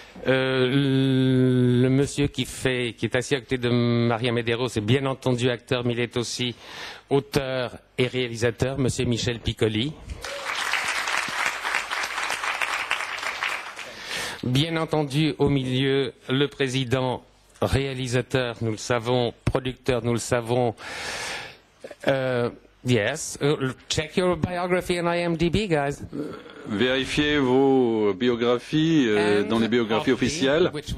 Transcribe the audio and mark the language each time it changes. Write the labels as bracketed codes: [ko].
[fr] Le monsieur qui est assis à côté de Maria Medeiros est bien entendu acteur, mais il est aussi auteur et réalisateur, Monsieur Michel Piccoli. Bien entendu, au milieu, le président, réalisateur, nous le savons, producteur, nous le savons. [en] Yes, check your biography on IMDb, guys. [fr] Vérifiez vos biographies dans les biographies officielles.